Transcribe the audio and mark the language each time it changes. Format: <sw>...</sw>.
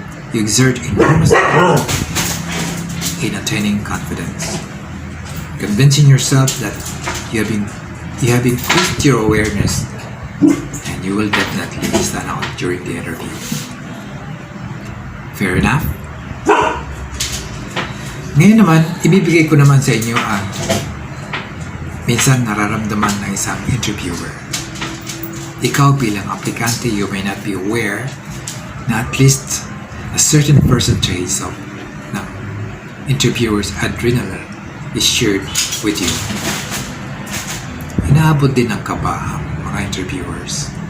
<en>You exert enormous effort in attaining confidence, convincing yourself that you have increased your awareness, and you will definitely stand out during the interview. Fair enough?</en> <tl>Ngayon naman, ibibigay ko naman sa inyo ang minsan nararamdaman ng isang interviewer. Ikaw bilang aplikante,</tl> <en>you may not be aware na at least a certain percentage of ng interviewer's adrenaline is shared with you.</en> <tl>Inaabot din ng kaba ang mga interviewers.</tl>